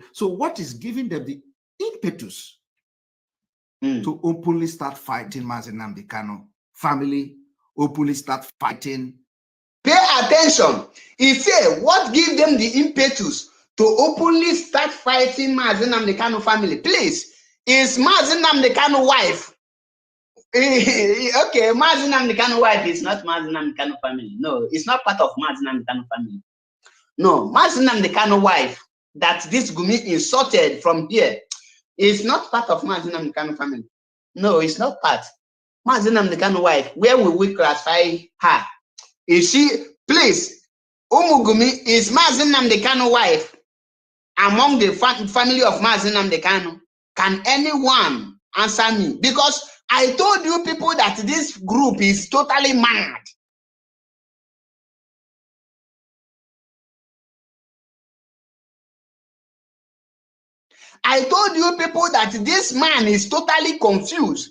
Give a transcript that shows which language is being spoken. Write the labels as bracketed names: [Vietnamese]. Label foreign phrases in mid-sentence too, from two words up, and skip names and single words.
[English] So what is giving them the impetus to openly start fighting Mazi Nnamdi Kanu family, openly start fighting? Pay attention. He said, what gives them the impetus to openly start fighting Mazi Nnamdi Kanu family? Please, is Mazi Nnamdi Kanu wife? Okay, Mazi Nnamdi Kanu wife is not Mazi Nnamdi Kanu family. No, it's not part of Mazi Nnamdi Kanu family. No, Mazi Nnamdi Kanu wife that this Gumi insulted from here is not part of Mazi Nnamdi Kanu family. No, it's not part. Mazi Nnamdi Kanu wife, where will we classify her? Is she, please, Gumi, is Mazi Nnamdi Kanu wife among the family of Mazi Nnamdi Kanu? Can anyone answer me? Because I told you people that this group is totally mad. I told you people that this man is totally confused.